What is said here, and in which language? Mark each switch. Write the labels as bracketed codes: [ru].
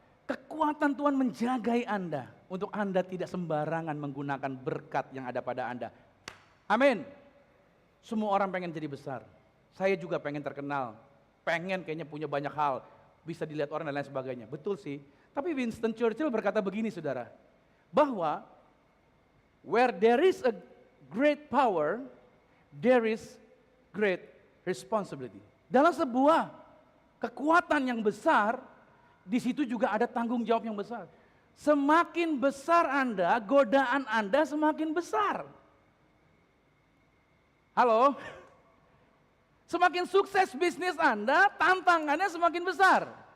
[id] Kekuatan Tuhan menjagai Anda, untuk Anda tidak sembarangan menggunakan berkat yang ada pada Anda. Amin. Semua orang pengen jadi besar. Saya juga pengen terkenal. Pengen kayaknya punya banyak hal. Bisa dilihat orang dan lain sebagainya. Betul sih. Tapi Winston Churchill berkata begini saudara. [en] Bahwa where there is a great power, there is great responsibility. [id] Dalam sebuah kekuatan yang besar, di situ juga ada tanggung jawab yang besar. Semakin besar Anda, godaan Anda semakin besar. Halo? Semakin sukses bisnis Anda, tantangannya semakin besar.